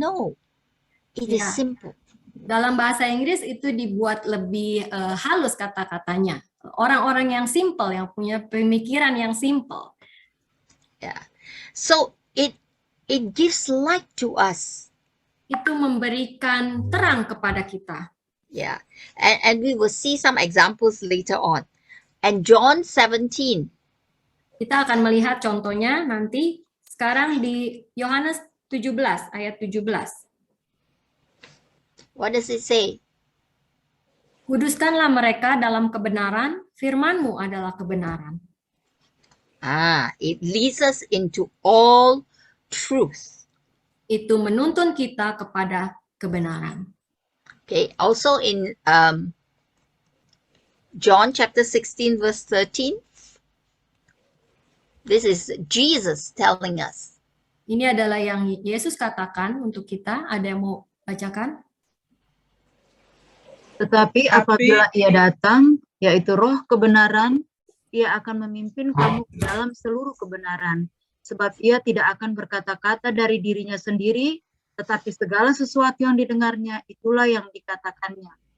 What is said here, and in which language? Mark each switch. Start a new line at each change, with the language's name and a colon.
English: No, it is Ya. simple.
Indonesian: Dalam bahasa Inggris itu dibuat lebih halus kata-katanya. Orang-orang yang simple, yang punya pemikiran yang simple.
English: Yeah. So it gives light to us.
Indonesian: Itu memberikan terang kepada kita.
English: Yeah. And we will see some examples later on. And John 17.
Indonesian: Kita akan melihat contohnya nanti sekarang di Yohanes 17 ayat 17.
English: What does it say?
Indonesian: Kuduskanlah mereka dalam kebenaran, firman-Mu adalah kebenaran.
English: It leads us into all truth.
Indonesian: Itu menuntun kita kepada kebenaran.
English: Okay, also in John chapter 16 verse 13, this is Jesus telling us.
Indonesian: Ini adalah yang Yesus katakan untuk kita. Ada yang mau bacakan? Tetapi apabila ia datang, yaitu roh kebenaran, ia akan memimpin kamu ke dalam seluruh kebenaran. Sebab ia tidak akan berkata-kata dari dirinya sendiri, tetapi segala sesuatu yang didengarnya, itulah yang dikatakannya.